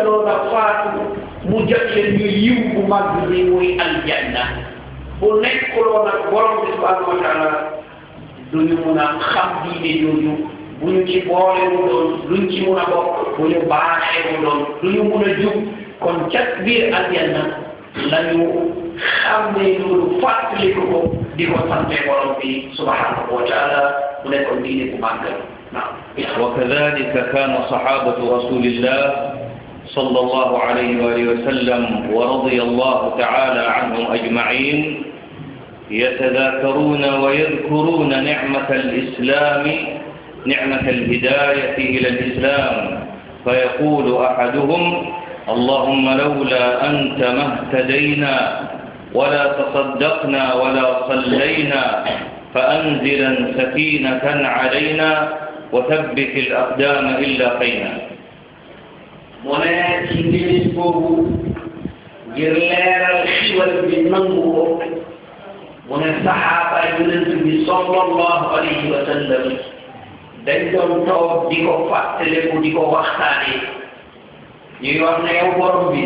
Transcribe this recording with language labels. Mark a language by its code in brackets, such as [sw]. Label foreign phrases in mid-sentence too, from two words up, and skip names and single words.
[wo] loola faatu mu jot leen ñu yiw bu mag bi muy aljanna bu nekkuloo nag borom bi [ar] سبحانه وتعالى [wo] duñu mun a xam diine jooju bu ñu ci boole mu doon luñ ci mun a bokk bu ñu baaxee mu doon lu ñu mun a jub kon ca biir aljanna la ñu xam ne loolu fàttaliku ko di ko sante borom bi [ar] سبحانه وتعالى [wo] mu nekkoon diine bu màgg naam. [ar] وكذلك كان صحابة رسول الله صلى الله عليه وآله وسلم ورضي الله تعالى عنهم أجمعين يتذاكرون ويذكرون نعمة الإسلام، نعمة الهداية إلى الإسلام، فيقول أحدهم: اللهم لولا أنت ما اهتدينا ولا تصدقنا ولا صلينا فأنزلا سكينة علينا وثبت الأقدام إن لاقينا. [wo] mu ne ci ndimbis boobu ngir leeral xiwal bi nangu ko mu ne saxaaba yonent bi [ar] صلى الله عليه وسلم [wo] dañ doon toog di ko fàttaliku di ko waxtaane ñuy wax ne yow borom bi